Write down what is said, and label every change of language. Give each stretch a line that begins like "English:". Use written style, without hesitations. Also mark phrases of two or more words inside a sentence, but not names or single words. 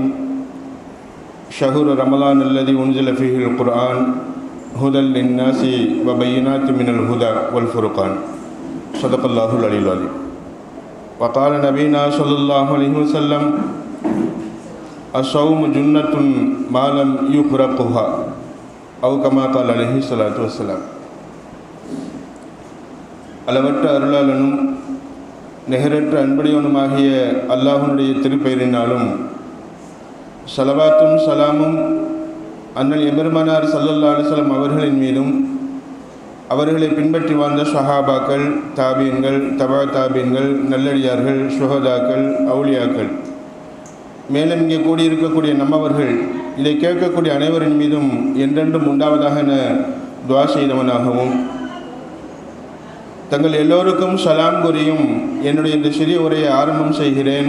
Arabic: شهر رمضان الذي أنزل فيه القرآن هدى للناس وبينات من الهدى والفرقان. صدق الله العلي العظيم. وقال نبينا صلى الله عليه وسلم الصوم جنة ما لم يفرقها أو كما قال عليه الصلاة والسلام.
Tamil: அளவற்ற அருளாளனும் நிகரற்ற அன்புடையவனுமாகிய அல்லாஹ்வுடைய திருப்பெயரினாலும் ஸலவாத்தும் சலாமும் அண்ணல் எம்பெருமானார்
Arabic: صلى الله عليه
Tamil: வஸல்லம் அவர்களின் மீதும் அவர்களை பின்பற்றி வாழ்ந்த ஸஹாபாக்கள், தாபீன்கள், தபா தாபீன்கள், நல்லடியார்கள், ஷுஹதாக்கள், அவுலியாக்கள், மேலும் இங்கே கூடியிருக்கக்கூடிய நம்மவர்கள், இதை கேட்கக்கூடிய அனைவரின் மீதும் என்றென்றும் உண்டாவதாக என துஆ செய்தவனாகவும் தங்கள் எல்லோருக்கும் சலாம் கூறியும் என்னுடைய இந்த சிறிய உரையை ஆரம்பம் செய்கிறேன்.